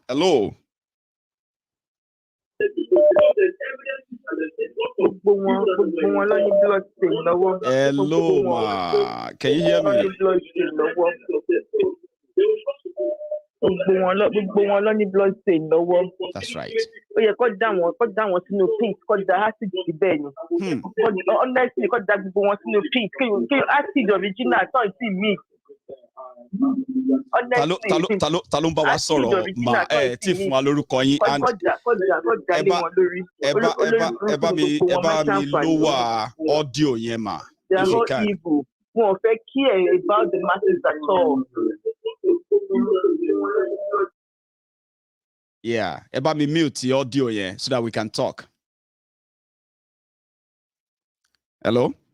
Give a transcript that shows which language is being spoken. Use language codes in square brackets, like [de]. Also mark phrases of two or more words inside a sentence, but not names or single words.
[en] Hello. Hello, ma. Can you hear me? That's right. [yo] Talumba wa sọ̀rọ̀ ma tí fún wa lórúkọ yín and eba mi [en] lower audio [yo] yẹn ma. [en] They are not evil. We don't care about the masses at all. Yeah, [yo] eba mi [en] mute the audio yẹn so that we can talk. Hello?